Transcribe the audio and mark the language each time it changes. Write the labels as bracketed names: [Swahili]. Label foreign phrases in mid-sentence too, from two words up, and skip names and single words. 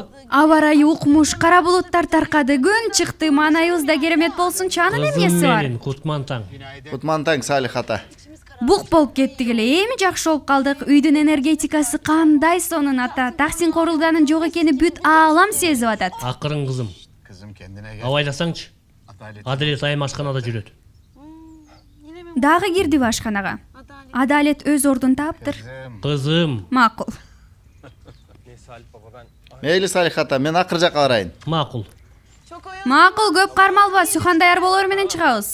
[Kyrgyz] Аба ырайы укмуш, кара булуттар таркады, күн чыкты, маанайыбызда керемет болсунчу, анын эмнеси бар? менин Кутман таң. Кутман таң Салих ата. Бук болуп кеттик эле, эми жакшы болуп калдык. Үйдүн энергетикасы кандай сонун ата. Таксин корулганын жок экени бүт аалам сезип атат. Акырын кызым. [Turkish] Kızım kendine gel. [Kyrgyz] Абайласаңчы. Адалет айым ашканада жүрөт. Дагы кирдиби ашканага? Адалет өз ордун таптыр. Кызым, Макул. Мейли Салих ата, мен акыр жакка барайын. макул. Макул, көп кармалба, сухан даяр болор менен чыгабыз.